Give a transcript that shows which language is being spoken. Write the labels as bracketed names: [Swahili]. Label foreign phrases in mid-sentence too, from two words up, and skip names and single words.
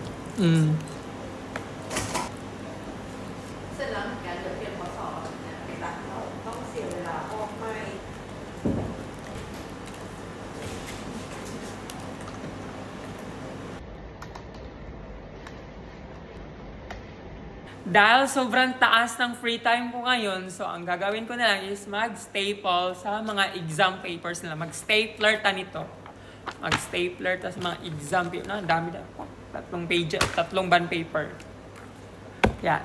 [Thai] เสร็จแล้วการเรียนข้อสอบเนี่ยตัดเราต้องเสียเวลาออกไม่ [Filipino] Dahil sobrang taas ng [English] free time [Filipino] ko ngayon, so ang gagawin ko na lang is mag-staple sa mga [English] exam papers [Filipino] nila. Mag-stapler nito. Mag-stapler tas mga [English] exam paper. [Filipino] Ang dami na. Tatlong page, tatlong [English] band paper. [Filipino] Yeah.